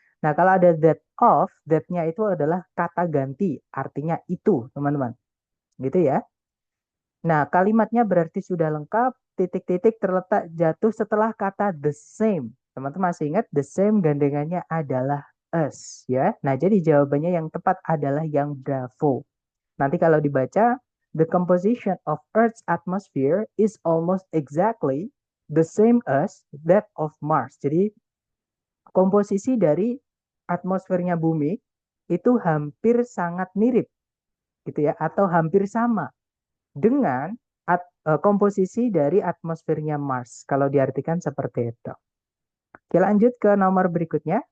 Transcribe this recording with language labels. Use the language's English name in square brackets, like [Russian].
[Indonesian] Nah, kalau ada that of, that-nya itu adalah kata ganti, artinya itu teman-teman. Gitu ya. Nah, kalimatnya berarti sudah lengkap, titik-titik terletak jatuh setelah kata the same. Teman-teman masih ingat the same gandengannya adalah us ya. Nah, jadi jawabannya yang tepat adalah yang bravo. Nanti kalau dibaca, [English] the composition of Earth's atmosphere is almost exactly the same as that of Mars. [Indonesian] Jadi komposisi dari atmosfernya bumi itu hampir sangat mirip gitu ya, atau hampir sama dengan komposisi dari atmosfernya Mars. Kalau diartikan seperti itu. Oke, lanjut ke nomor berikutnya.